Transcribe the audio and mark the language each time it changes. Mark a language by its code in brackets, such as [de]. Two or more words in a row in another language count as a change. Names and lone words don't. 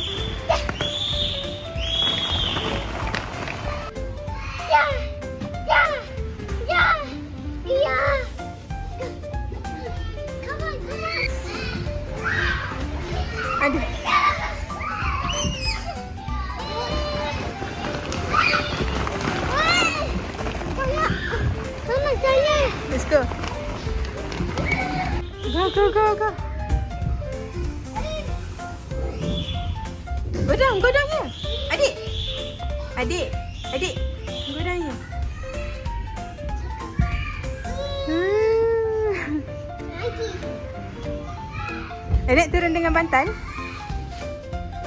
[id] Ada. Mama saya. [en] Let's go. Go. Go down here. Adik. Go down here. [id] Adik turun dengan bantal.